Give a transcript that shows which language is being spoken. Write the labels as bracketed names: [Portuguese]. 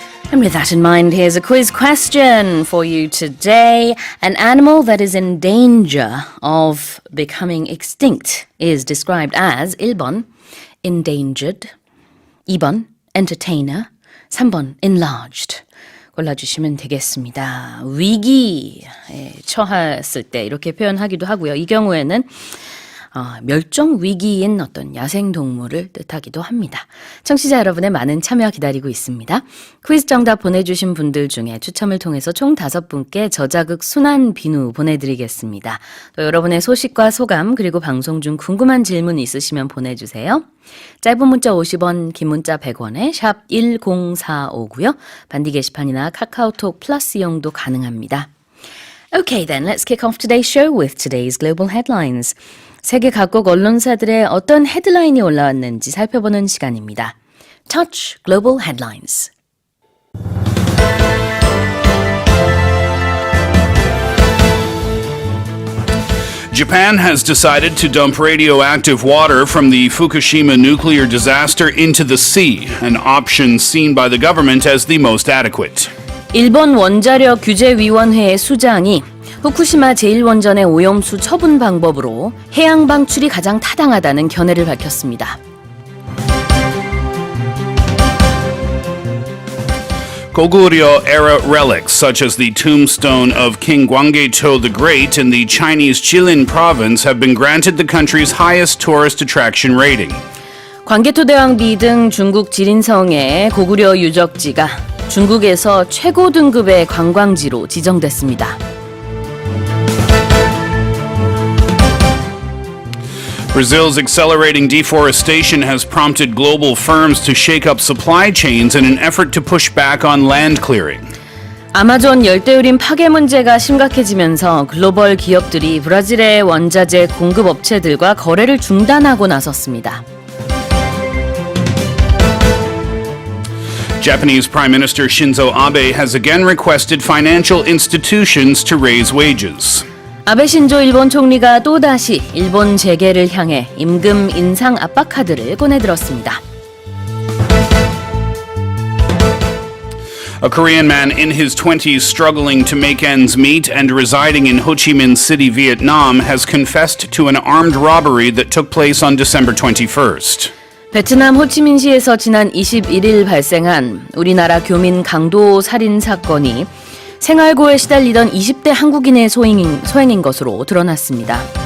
[English] And with that in mind, here's a quiz question for you today. An animal that is in danger of becoming extinct is described as 1번, endangered, 2번, entertainer, 3번, enlarged. [Korean] 골라주시면 되겠습니다. 위기에 처했을 때 이렇게 표현하기도 하고요. 이 경우에는 멸종 위기인 어떤 야생동물을 뜻하기도 합니다. 청취자 여러분의 많은 참여 기다리고 있습니다. 퀴즈 정답 보내주신 분들 중에 추첨을 통해서 총 5분께 저자극 순한 비누 보내드리겠습니다. 또 여러분의 소식과 소감 그리고 방송 중 궁금한 질문 있으시면 보내주세요. 짧은 문자 50원, 긴 문자 100원에 샵 1045고요. 반디 게시판이나 카카오톡 플러스 이용도 가능합니다. [English] Okay then, let's kick off today's show with today's global headlines. [Korean] 세계 각국 언론사들의 어떤 헤드라인이 올라왔는지 살펴보는 시간입니다. [English] Touch Global Headlines. Japan has decided to dump radioactive water from the Fukushima nuclear disaster into the sea, an option seen by the government as the most adequate. [Korean] 일본 원자력규제위원회의 수장이 후쿠시마 제1원전의 오염수 처분 방법으로 해양방출이 가장 타당하다는 견해를 밝혔습니다. [English] Goguryeo era relics such as the tombstone of King Gwanggaecho the Great in the Chinese Jilin province have been granted the country's highest tourist attraction rating. [Korean] 광개토대왕비 등 중국 지린성의 고구려 유적지가 중국에서 최고 등급의 관광지로 지정됐습니다. [English] Brazil's accelerating deforestation has prompted global firms to shake up supply chains in an effort to push back on land clearing. [Korean] 아마존 열대우림 파괴 문제가 심각해지면서 글로벌 기업들이 브라질의 원자재 공급 업체들과 거래를 중단하고 나섰습니다. [English] Japanese Prime Minister Shinzo Abe has again requested financial institutions to raise wages. [Korean] 아베 신조 일본 총리가 또다시 일본 재계를 향해 임금 인상 압박 카드를 꺼내들었습니다. [English] A Korean man in his 20s struggling to make ends meet and residing in Ho Chi Minh City, Vietnam, has confessed to an armed robbery that took place on December 21st. [Korean] 베트남 호치민시에서 지난 21일 발생한 우리나라 교민 강도 살인 사건이 생활고에 시달리던 20대 한국인의 소행인 것으로 드러났습니다.